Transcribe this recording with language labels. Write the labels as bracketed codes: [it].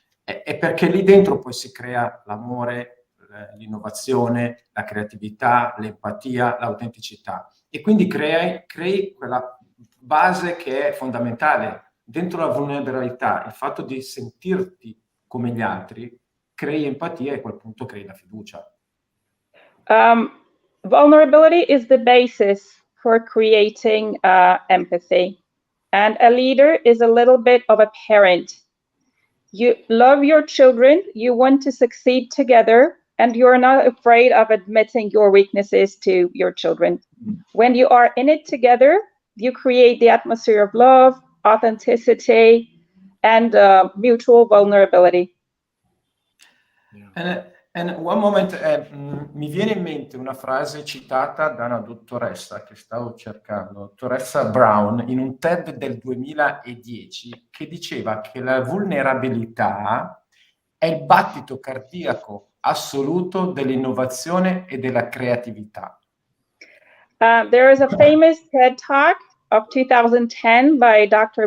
[it] È perché lì dentro poi si crea l'amore, l'innovazione, la creatività, l'empatia, l'autenticità, e quindi crei quella base che è fondamentale dentro la vulnerabilità, il fatto di sentirti come gli altri. Crei empatia e a quel punto crei la fiducia. [en] Vulnerability is the basis for creating empathy. And a leader is a little bit of a parent. You love your children, you want to succeed together, and you're not afraid of admitting your weaknesses to your children. When you are in it together, you create the atmosphere of love, authenticity, and mutual vulnerability. And one moment, [it] mi viene in mente una frase citata da una dottoressa che stavo cercando, dottoressa Brown, in un TED del 2010, che diceva che la vulnerabilità è il battito cardiaco assoluto dell'innovazione e della creatività. [en] There is a famous TED Talk of 2010 by Dr.